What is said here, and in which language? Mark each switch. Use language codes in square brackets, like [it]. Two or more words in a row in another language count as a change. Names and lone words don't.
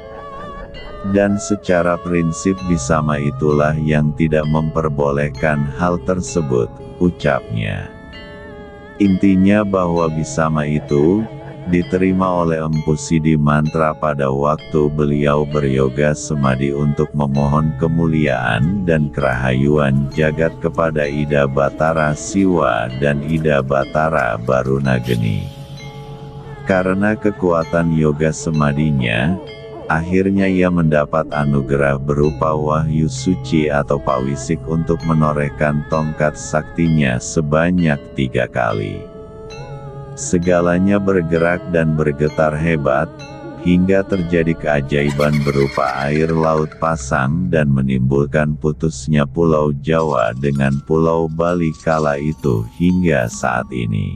[id] Dan secara prinsip Bisama itulah yang tidak memperbolehkan hal tersebut, ucapnya. Intinya bahwa Bisama itu diterima oleh Empu Sidi Mantra pada waktu beliau beryoga semadi untuk memohon kemuliaan dan kerahayuan jagat kepada Ida Batara Siwa dan Ida Batara Barunageni. Karena kekuatan yoga semadinya, akhirnya ia mendapat anugerah berupa wahyu suci atau pawisik untuk menorehkan tongkat saktinya sebanyak 3 kali. Segalanya bergerak dan bergetar hebat, hingga terjadi keajaiban berupa air laut pasang dan menimbulkan putusnya Pulau Jawa dengan Pulau Bali kala itu hingga saat ini.